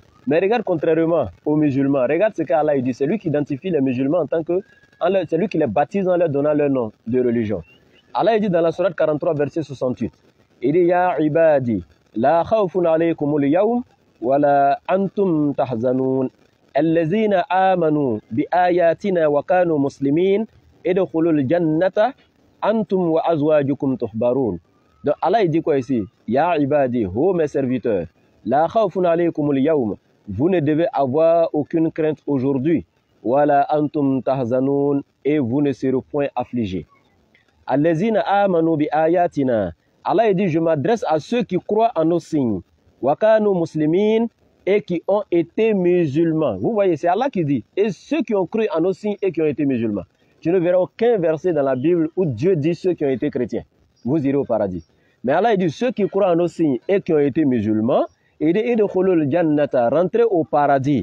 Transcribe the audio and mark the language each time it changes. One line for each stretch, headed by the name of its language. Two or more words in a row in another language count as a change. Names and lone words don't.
French: Mais regarde, contrairement aux musulmans, regarde ce qu'Allah dit. C'est lui qui identifie les musulmans en tant que... C'est lui qui les baptise en leur donnant leur nom de religion. Allah dit dans la sourate 43, verset 68. Il dit,
Arabic: يا عبادي لا خوف عليكم اليوم ولا أنتم تحزنون. الذين آمنوا بآياتنا وكانوا مسلمين ادخلوا الجنة أنتم وأزواجكم تحبرون.
French: Donc Allah dit quoi ici?
Arabic: يا عبادي,
French: ô mes serviteurs,
Arabic: لا خوف عليكم اليوم.
French: Vous ne devez avoir aucune crainte aujourd'hui.
Arabic: ولا أنتم تحزنون,
French: et vous ne serez point affligés.
Arabic: الذين آمنوا بآياتنا.
French: Allah dit, je m'adresse à ceux qui croient en nos signes.
Arabic: وكانوا مسلمين,
French: et qui ont été musulmans. Vous voyez, c'est Allah qui dit. Et ceux qui ont cru en nos signes et qui ont été musulmans. Tu ne verras aucun verset dans la Bible où Dieu dit ceux qui ont été chrétiens. Vous irez au paradis. Mais Allah dit ceux qui croient en nos signes et qui ont été musulmans, il dit
Arabic: ادخلوا الجنة,
French: rentrez au paradis.